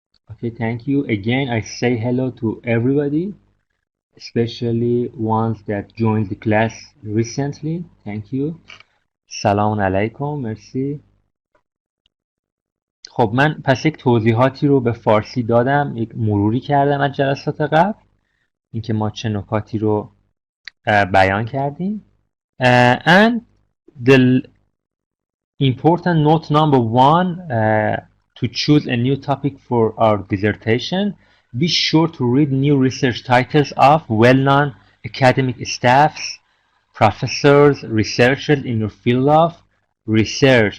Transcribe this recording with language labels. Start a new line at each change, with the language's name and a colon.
English: Okay, thank you. Again, I say hello to everybody, especially ones that joined the class recently. Thank you.
Persian: سلام علیکم. مرسی. خب من پس یک توضیحاتی رو به فارسی دادم، یک مروری کردم از جلسات قبل، اینکه ما چه نکاتی رو بیان کردیم.
English: And the important note number one, to choose a new topic for our dissertation, be sure to read new research titles of well-known academic staffs, professors, researchers in your field of research.